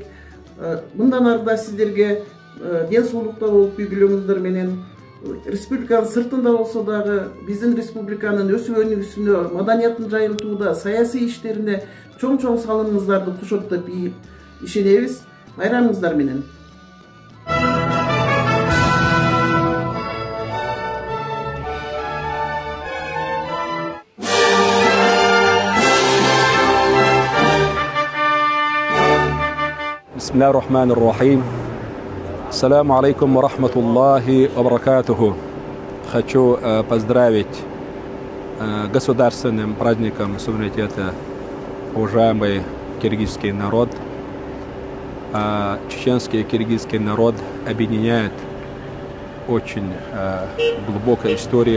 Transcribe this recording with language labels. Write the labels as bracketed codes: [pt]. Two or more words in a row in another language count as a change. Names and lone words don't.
[ky] Мындан арыда сиздерге ден соолукта болуп үй-бүлөңүздөр менен республиканын сыртында болсо дагы биздин республиканын өсүп өнүгүүсүнө, маданиятын жайылтууда, саясий иштерине чоң салымыңыздарды кошот деп ишенебиз. Байрамыңыздар менен. [ar] بسم الله الرحمن الرحيم. السلام عليكم ورحمة الله وبركاته. [ru] Хочу поздравить государственным праздником суверенитета уважаемый киргизский народ. Чеченский и киргизский народ объединяет очень глубокая история.